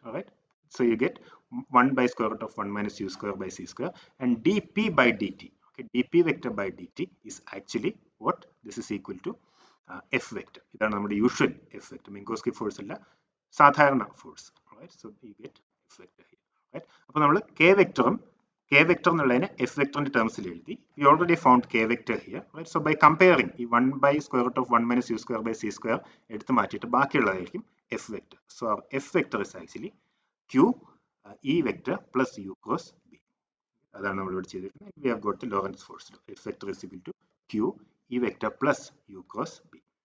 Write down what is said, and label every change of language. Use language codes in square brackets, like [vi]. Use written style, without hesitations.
[en] All right, so you get 1 by square root of 1 minus u square by c square, and dp by dt. Okay, dp vector by dt is actually what? This is equal to f vector. [ml] ഇതാണ് നമ്മുടെ usual f vector. Minkowski force അല്ല, സാധാരണ force. [en] All right, so you get f vector here. [ml] Right, അപ്പോൾ നമ്മൾ k vector എന്നുള്ളതിനെ f vector ന്റെ ടേംസിൽ എഴുതി. [en] We already found k vector here. Right, so by comparing ഈ 1 by square root of 1 minus u square by c square [ml] എടുത്ത് മാറ്റിയിട്ട് ബാക്കിയുള്ളതായിരിക്കും [en] f vector. So our f vector is actually q e vector plus u cross b. [ml] അതാണ് നമ്മൾ ഇവിടെ ചെയ്തിരിക്കുന്നത്. [en] We have got the Lorentz force law. F vector is equal to q e vector plus u cross b.